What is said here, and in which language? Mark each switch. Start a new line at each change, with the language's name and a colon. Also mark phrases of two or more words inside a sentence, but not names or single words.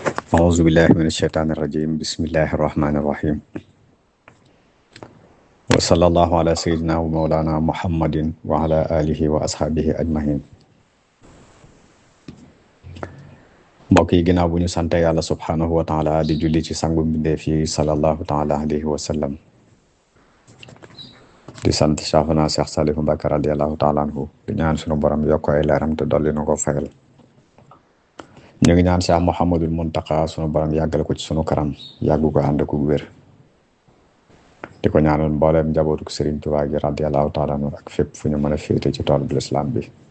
Arabic: أعوذ بالله من الشيطان الرجيم بسم الله الرحمن الرحيم وصلى الله على سيدنا ومولانا محمد وعلى آله وأصحابه أجمعين
Wolof: mbokk yi ginnaaw bu ñu sante yàlla
Arabic: سبحانه وتعالى
Wolof: di julli ci sangu mbindeef yi
Arabic: صلى الله تعالى عليه وسلم
Wolof: di sant Cheikhuna Cheikh Saliou Mbacké
Arabic: رضي الله تعالى عنه
Wolof: di ñaan sunu borom yokk ay leeram te dolli na ko fayal ñu ngi ñaan Cheikh Mouhamadul Muntaka sunu borom yàggale ko ci sunu kanam yàggu ko ànd ko wér di ko ñaanal mbooleem njabootu Sëriñ Tuubaa gi
Arabic: رضي الله تعالى عنه
Wolof: ak fépp fu ñu mën a féete ci tool bu lislaam bi